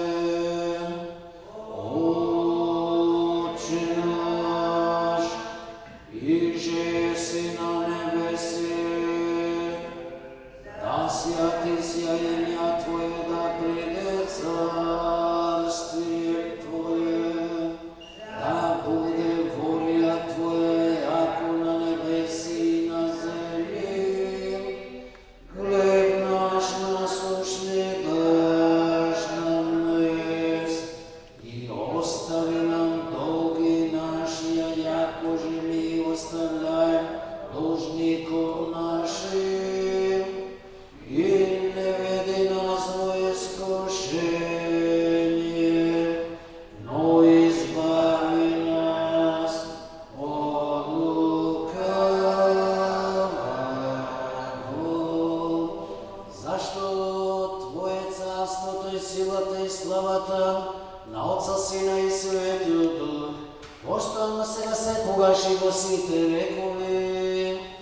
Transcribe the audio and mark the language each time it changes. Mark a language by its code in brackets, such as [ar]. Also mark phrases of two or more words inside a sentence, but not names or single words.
[cu] Отче наш, иже си на небеси, да свјати сја имја Твое, да приде царствие Твое, да буде волја Твоја, јако на небеси и на земји. Хлеб наш насушни даш нам днес, и остави нам долги наши, јако же ми оставляем должников нашим, и не веди нас во искушение, но избави нас од лукавого. [mk] Зашто Твое царството и силата и славата на Отца, Сина и Светиот Дух, постојано сега секогаш и во сите векови.